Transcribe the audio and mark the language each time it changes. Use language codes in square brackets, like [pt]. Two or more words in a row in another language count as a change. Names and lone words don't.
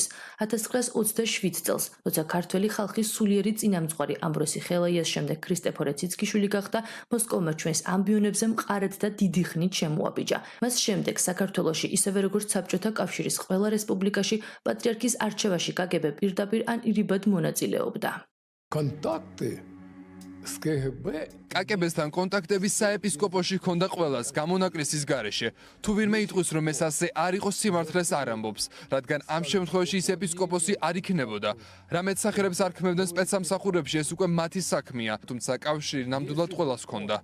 [ka] 1927 წელს, როცა ქართველი ხალხის სულიერი წინამძღვარი ამბროსი ხელაიას შემდეგ ქრისტეფორე ციცქიშვილი გახდა, მოსკოვმა ჩვენს ამბიონებზე მყარად და დიდი ხნით შემოაბიჯა. მას შემდეგ საქართველოში, ისევე როგორც საბჭოთა კავშირის ყველა რესპუბლიკაში, პატრიარქის არჩევაში KGB პირდაპირ ან ირიბად მონაწილეობდა. [ru] Контакты с КГБ [ka] კაკებესთან კონტაქტების საეპისკოპოსში ჰქონდა ყველას გამონაკლისის გარეშე. თუ ვინმე იტყვის, რომ ეს ასე არ იყოს, სიმართლეს არ ამბობს, რადგან ამ შემთხვევაში ის ეპისკოპოსი არ იქნებოდა. რა მეტსახელებს არ ქმნებდნენ სპეცსამსახურებში, ეს უკვე მათი საქმეა, თუმცა კავშირი ნამდვილად ყველას ჰქონდა.